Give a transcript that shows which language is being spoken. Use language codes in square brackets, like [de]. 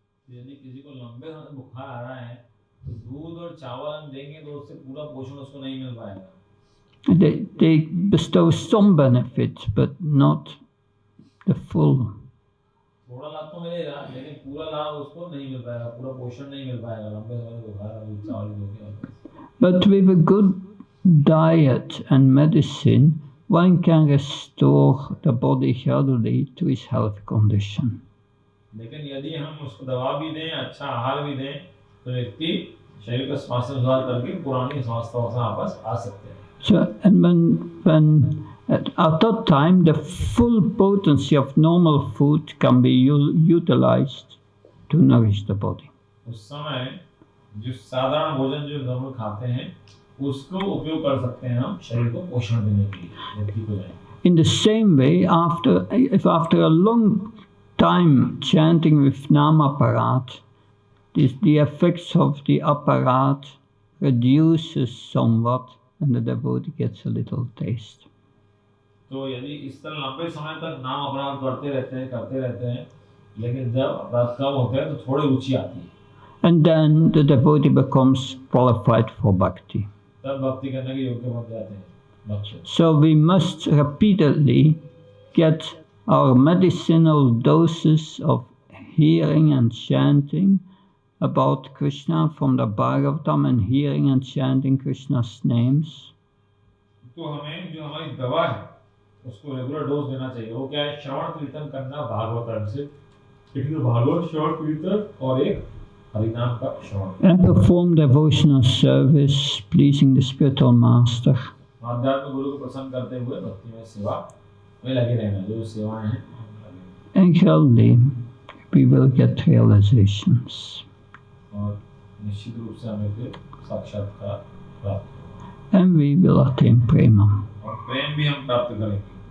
[hi] यदि किसी को लंबे समय बुखार आ रहा है तो दूध और चावल हम देंगे तो उससे पूरा पोषण उसको नहीं मिल पाएगा. [en] They bestow some benefit, but not the full. [hi] थोड़ा लाभ तो मिलेगा लेकिन पूरा लाभ उसको नहीं मिल पाएगा, पूरा पोषण नहीं मिल पाएगा लंबे समय बुखार और चावल दोगे. [en] But with a good diet and medicine, one can restore the body gradually to its health condition. [hi] लेकिन यदि हम उसको दवा भी दें, अच्छा आहार भी दें, तो व्यक्ति शरीर का स्वास्थ्य सुधार करके पुरानी स्वास्थ्य से वापस आ सकते हैं. [en] So, and when at that time, the full potency of normal food can be utilized to nourish the body. [hi] उस समय जो साधारण भोजन जो नॉर्मल खाते हैं उसको उपयोग कर सकते हैं हम शरीर को पोषण देने के लिए व्यक्ति को. [en] In the same way, if after a long time chanting with nam aparat, the effects of the aparat reduces somewhat and the devotee gets a little taste. [hi] तो यदि इस तरह लंबे समय तक नाम अपराध करते रहते हैं लेकिन जब अपराध कम होते हैं तो थोड़ी रुचि आती है. [en] And then the devotee becomes qualified for bhakti. [hi] तब भक्ति करने के योग्य बन जाते हैं. [en] So we must repeatedly get our medicinal doses of hearing and chanting about Krishna from the Bhagavatam and hearing and chanting Krishna's names, [hi] तो हमें जो हमारी दवा है उसको रेगुलर डोज देना चाहिए। वो क्या है? श्रवण कीर्तन करना भागवतम से, एक तो भागवत श्रवण कीर्तन और एक हरिनाम का श्रवण, [en] and perform devotional service pleasing the spiritual master. [hi] आध्यात्मिक गुरु को प्रसन्न करते हुए भक्ति में सेवा में लगे रहना। जो सेवाएं हैं [en] And gradually we will get realizations. [hi] और निश्चित रूप से हमें फिर साक्षात्कार प्राप्त होगा [en] And we will attain Prema. [hi] और प्रेम भी हम प्राप्त करेंगे।